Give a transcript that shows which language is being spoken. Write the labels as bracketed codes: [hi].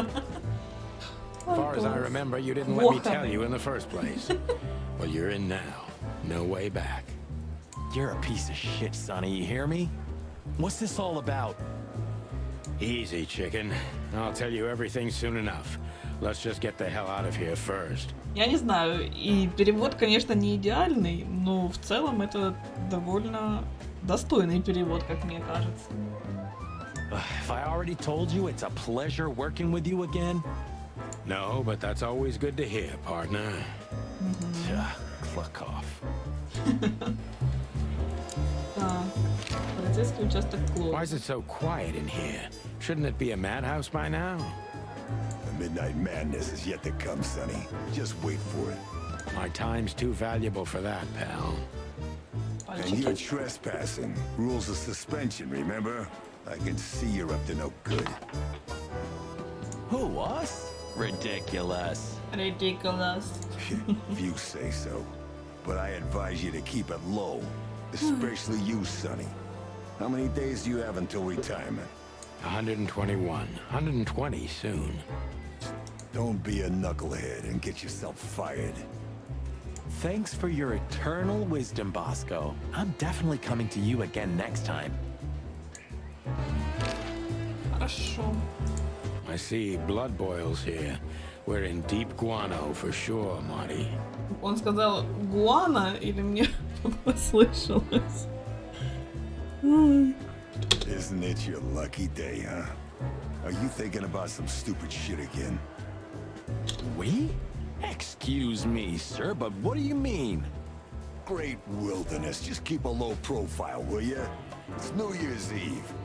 [en] As far as I remember, you didn't let me tell you in the first place. Well, you're in now. No way back. You're a piece of shit, Sonny, you hear me? What's this all about? Easy, chicken. I'll tell you everything soon enough. Let's just get the hell out of here first. [ru] Я не знаю, и перевод, конечно, не идеальный, но в целом это довольно достойный перевод, как мне кажется. [en] If I already told you it's a pleasure working with you again? No, but that's always good to hear, partner. Cluck off. [ru] Так, полицейский участок Клоу. [en] Why is it so quiet in here? Shouldn't it be a madhouse by now? The midnight madness is yet to come, Sonny. Just wait for it. My time's too valuable for that, pal. And you're trespassing. Rules of suspension, remember? I can see you're up to no good. Who, us? Ridiculous. Ridiculous. If you say so. But I advise you to keep it low. Especially you, Sonny. How many days do you have until retirement? 121. 120 soon. Don't be a knucklehead and get yourself fired. Thanks for your eternal wisdom, Bosco. I'm definitely coming to you again next time. [ru] Хорошо. [en] I see blood boils here. We're in deep guano for sure, Marty. [ru] Он сказал гуана или мне послышалось? [en] Isn't it your lucky day, huh? Are you thinking about some stupid shit again? We? Excuse me, sir, but what do you mean? Great wilderness, just keep a low profile, will ya? It's New Year's Eve.